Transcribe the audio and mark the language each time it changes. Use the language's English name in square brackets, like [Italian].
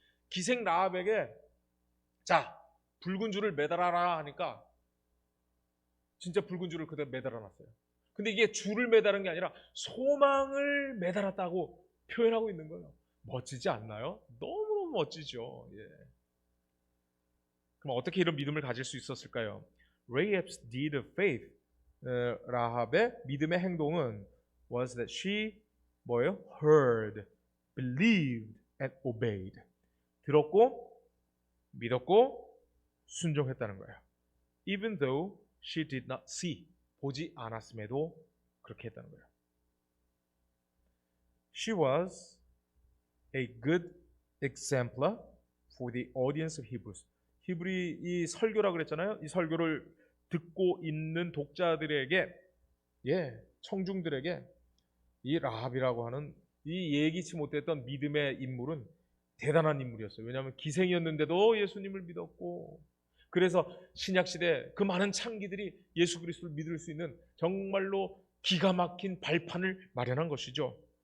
[Korean] 기생 라합에게 자, 붉은 줄을 매달아라 하니까 진짜 붉은 줄을 그대로 매달아 놨어요. 근데 이게 줄을 매달은 게 아니라 소망을 매달았다고 표현하고 있는 거예요. 멋지지 않나요? 너무너무 멋지죠. 예. 그럼 어떻게 이런 믿음을 가질 수 있었을까요? [English] Rahab's deed of faith, [Korean] 라합의 믿음의 행동은 [English] was that she [Korean] 뭐예요? [English] heard, believed and obeyed. [Korean] 들었고 믿었고 순종했다는 거예요. [English] Even though she did not see, [Korean] 보지 않았음에도 그렇게 했다는 거예요. [English] She was a good exemplar for the audience of Hebrews. [Korean] 히브리 이 설교라 그랬잖아요. 이 설교를 듣고 있는 독자들에게, 청중들에게 이 라합이라고 하는 이 예기치 못했던 믿음의 인물은 대단한 인물이었어요. 왜냐하면 기생이었는데도 예수님을 믿었고, 그래서 신약시대 그 많은 창기들이 예수 그리스도를 믿을 수 있는 정말로 기가 막힌 발판을 마련한 것이죠.